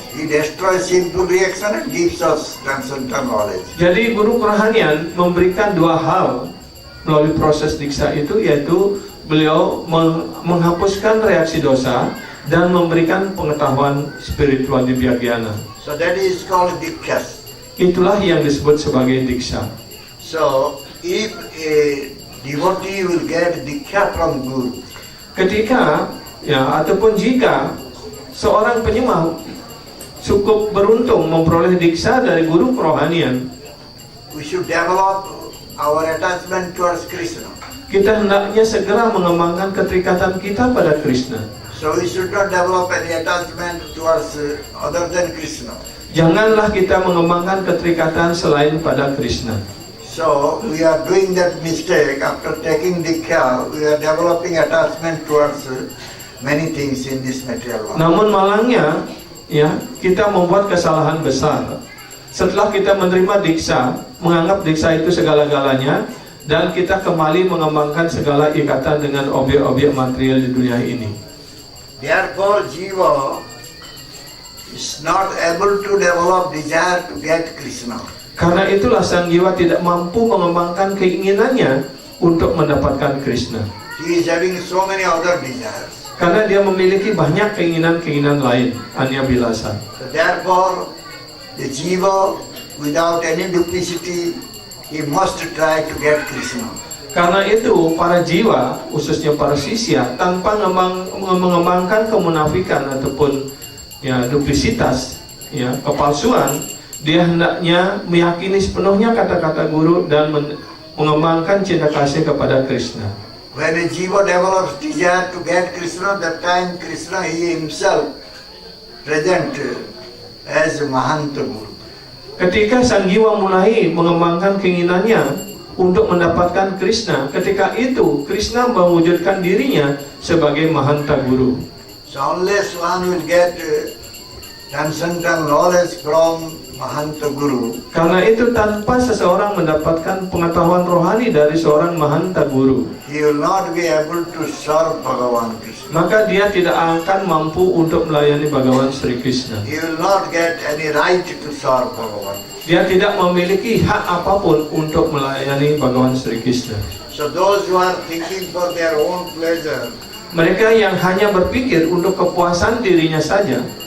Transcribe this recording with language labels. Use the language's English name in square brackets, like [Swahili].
[English] He destroys sinful reaction and gives us transcendental knowledge. [Indonesian] Jadi guru kerohanian memberikan dua hal melalui proses diksa itu, yaitu beliau menghapuskan reaksi dosa dan memberikan pengetahuan spiritual Divya Gyana. [English] So that is called Diksha. [Indonesian] Itulah yang disebut sebagai diksa. [English] So if a devotee will get Diksha from Guru, [Indonesian] Ketika ya ataupun jika seorang penyembah cukup beruntung memperoleh diksa dari guru kerohanian, [English] we should develop our attachment towards Krishna. [Indonesian] kita hendaknya segera mengembangkan keterikatan kita pada Krishna. [English] So we should not develop any attachment towards other than Krishna. [Indonesian] Janganlah kita mengembangkan keterikatan selain pada Krishna. [English] So we are doing that mistake. After taking Diksha, we are developing attachment towards many things in this material world. [Indonesian] Namun malangnya, ya, kita membuat kesalahan besar. Setelah kita menerima diksa, menganggap diksa itu segala-galanya, dan kita kembali mengembangkan segala ikatan dengan objek-objek material di dunia ini. [English] Therefore, Jiva is not able to develop desire to get Krishna. [Indonesian] Karena itulah sang jiwa tidak mampu mengembangkan keinginannya untuk mendapatkan Krishna. [English] He is having so many other desires. [Indonesian] Karena dia memiliki banyak keinginan-keinginan lain, anya bilasa. [English] So therefore, the Jiva, without any duplicity, he must try to get Krishna. [Indonesian] Karena itu, para jiwa, khususnya para sisya, tanpa mengembangkan kemunafikan ataupun ya duplisitas, ya kepalsuan, dia hendaknya meyakini sepenuhnya kata-kata guru dan mengembangkan cinta kasih kepada Krishna. [English] When a Jiva develops desire to get Krishna, that time Krishna he himself present as Mahanta Guru. [Indonesian] Ketika sang jiwa mulai mengembangkan keinginannya untuk mendapatkan Krishna, ketika itu Krishna mewujudkan dirinya sebagai Mahanta Guru. [English] So unless one will get transcendental knowledge from Mahanta Guru, [Indonesian] Karena itu tanpa seseorang mendapatkan pengetahuan rohani dari seorang Mahanta Guru, [English] he will not be able to serve Bhagavan Krishna. [Indonesian] maka dia tidak akan mampu untuk melayani Bhagawan Sri Krishna. [English] He will not get any right to serve Bhagavan. [Indonesian] Dia tidak memiliki hak apapun untuk melayani Bhagawan Sri Krishna. [English] So those who are thinking for their own pleasure, [Indonesian] Mereka yang hanya berpikir untuk kepuasan dirinya saja,